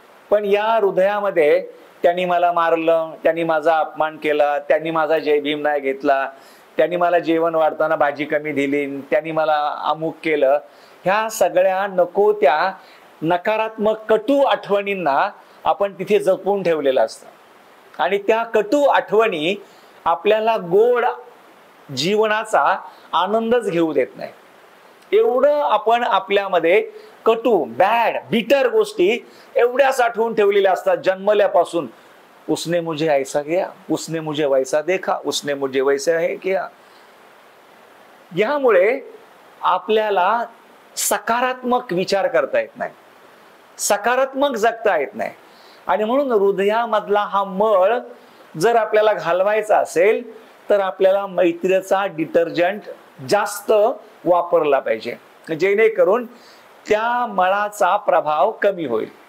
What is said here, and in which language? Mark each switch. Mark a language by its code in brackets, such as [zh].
[mr] पण या हृदयामध्ये त्यांनी मला मारलं, त्यांनी माझा अपमान केला, त्यांनी माझा जय भीम नाही घेतला, त्यांनी मला जेवण वाढताना भाजी कमी दिली, त्यांनी मला अमुक केलं, ह्या सगळ्या नको त्या नकारात्मक कटू आठवणींना आपण तिथे जपून ठेवलेलं असतं आणि त्या कटू आठवणी आपल्याला गोड जीवनाचा आनंदच घेऊ देत नाही। एवढं आपण आपल्यामध्ये कटू, बॅड, बिटर गोष्टी एवढ्या साठवून ठेवलेल्या असतात जन्मल्यापासून। [hi] उसने मुझे ऐसा किया, उसने मुझे वैसा देखा, उसने मुझे वैसा हे किया। [mr] यामुळे आपल्याला सकारात्मक विचार करता येत नाही, सकारात्मक जगता येत नाही. आणि म्हणून हृदयामधला हा मळ जर आपल्याला घालवायचा असेल तर आपल्याला मैत्रीचा डिटर्जंट जास्त वापरला पाहिजे, जेणेकरून त्या मळाचा प्रभाव कमी होईल.